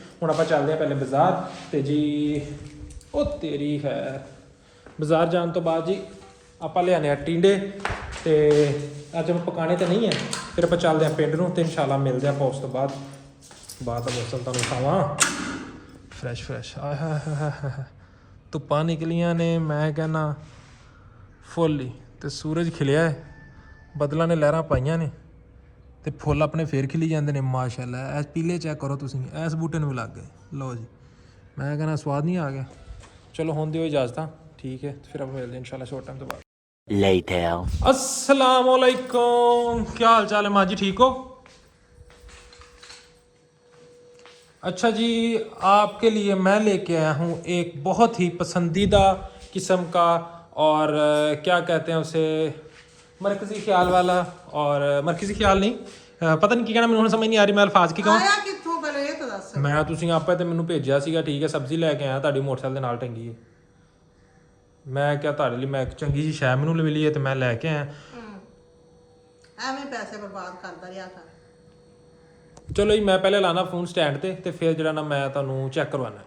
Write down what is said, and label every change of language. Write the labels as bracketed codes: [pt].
[pa] ਹੁਣ ਆਪਾਂ ਚੱਲਦੇ ਹਾਂ ਪਹਿਲੇ ਬਾਜ਼ਾਰ ਤੇ ਜੀ ਉਹ ਤੇਰੀ ਹੈ ਬਾਜ਼ਾਰ ਜਾਣ ਤੋਂ ਬਾਅਦ ਜੀ ਆਪਾਂ ਲਿਆਣੇ ਆ ਟਿੰਡੇ, ਤੇ ਅੱਜ ਆਪਾਂ ਪਕਾਣੇ ਤੇ ਨਹੀਂ ਹੈ, ਫਿਰ ਆਪਾਂ ਚੱਲਦੇ ਹਾਂ ਪਿੰਡ ਨੂੰ ਤੇ ਇਨਸ਼ਾਅੱਲਾ ਮਿਲਦੇ ਆਪਾਂ ਉਸ ਤੋਂ ਬਾਅਦ ਦਾ ਮੌਸਮ ਤੁਹਾਨੂੰ ਖਾਵਾਂ ਫਰੈਸ਼ ਆਹ ਧੁੱਪਾਂ ਨਿਕਲੀਆਂ ਨੇ, ਮੈਂ ਕਹਿੰਦਾ ਫੁੱਲ ਹੀ, ਤੇ ਸੂਰਜ ਖਿਲਿਆ ਹੈ, ਬੱਦਲਾਂ ਨੇ ਲਹਿਰਾਂ ਪਾਈਆਂ ਨੇ, ਤੇ ਫੁੱਲ ਆਪਣੇ ਫੇਰ ਖਿਲੀ ਜਾਂਦੇ ਨੇ ਮਾਸ਼ਾਅੱਲਾ। ਐਸ ਪੀਲੇ ਚੈੱਕ ਕਰੋ ਤੁਸੀਂ, ਐਸ ਬੂਟੇ ਨੂੰ ਵੀ ਲੱਗ ਗਏ। ਲਓ ਜੀ ਮੈਂ ਕਹਿੰਦਾ ਸਵਾਦ ਨਹੀਂ ਆ ਗਿਆ। ਚਲੋ ਹੁਣ ਦਿਓ ਇਜਾਜ਼ਤਾਂ, ਠੀਕ ਹੈ, ਫਿਰ ਆਪਾਂ ਮਿਲਦੇ ਹਾਂ ਇਨਸ਼ਾਅੱਲਾ ਸ਼ੋਰਟ ਟਾਈਮ ਤੋਂ ਬਾਅਦ। [en] Later. [hi] अस्सलाम वालेकुम, क्या हाल चाल है माँ जी, ठीक हो? अच्छा जी आपके लिए मैं लेके आया हूँ एक बहुत ही पसंदीदा किस्म का, और क्या कहते हैं उसे, मरकज़ी ख्याल वाला, और मरकज़ी ख्याल नहीं, पता नहीं [pa] ਕੀ ਕਹਿਣਾ ਮੈਨੂੰ ਹੁਣ ਸਮਝ ਨਹੀਂ ਆ ਰਹੀ, ਮੈਂ ਅਲਫਾਜ਼ ਕੀ ਕਹਾਂ। ਆਇਆ ਕਿੱਥੋਂ ਪਹਿਲੇ ਇਹ ਤਾਂ ਦੱਸ। ਮੈਂ ਤੁਸੀਂ ਆਪੇ ਤੇ ਮੈਨੂੰ ਭੇਜਿਆ ਸੀਗਾ, ਠੀਕ ਹੈ, ਸਬਜ਼ੀ ਲੈ ਕੇ ਆਇਆ, ਤੁਹਾਡੀ ਮੋਟਰਸਾਈਕਲ ਦੇ ਨਾਲ ਟੰਗੀ ਹੈ। ਮੈਂ ਕਿਹਾ ਤੁਹਾਡੇ ਲਈ ਮੈਂ ਇੱਕ ਚੰਗੀ ਜਿਹੀ ਸ਼ੈ ਮੈਨੂੰ ਮਿਲੀ ਹੈ ਤੇ ਮੈਂ ਲੈ ਕੇ ਆਇਆ। ਐਵੇਂ ਪੈਸੇ ਬਰਬਾਦ ਕਰਦਾ ਰਿਹਾ ਕਰ। ਚਲੋ ਜੀ ਮੈਂ ਪਹਿਲੇ ਲਾਣਾ ਫੋਨ ਸਟੈਂਡ ਤੇ ਫਿਰ ਜਿਹੜਾ ਨਾ ਮੈਂ ਤੁਹਾਨੂੰ ਚੈੱਕ ਕਰਵਾਉਣਾ।